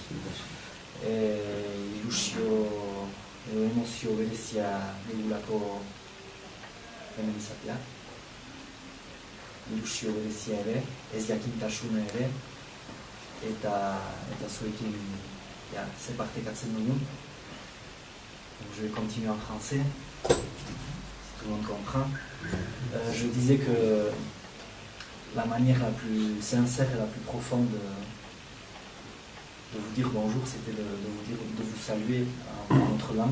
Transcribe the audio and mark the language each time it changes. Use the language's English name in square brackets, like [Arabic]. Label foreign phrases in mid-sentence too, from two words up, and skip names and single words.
[Basque] Ilusio edo emozio berezia dugulako hemen izatea. Ilusio berezia ere, ez jakintasuna ere, eta zuekin ze partekatzen dugun. [French] Je vais continuer en français, si tout le monde comprend. Je disais que la manière la plus sincère et la plus profonde de vous dire bonjour, c'était de vous saluer en notre langue.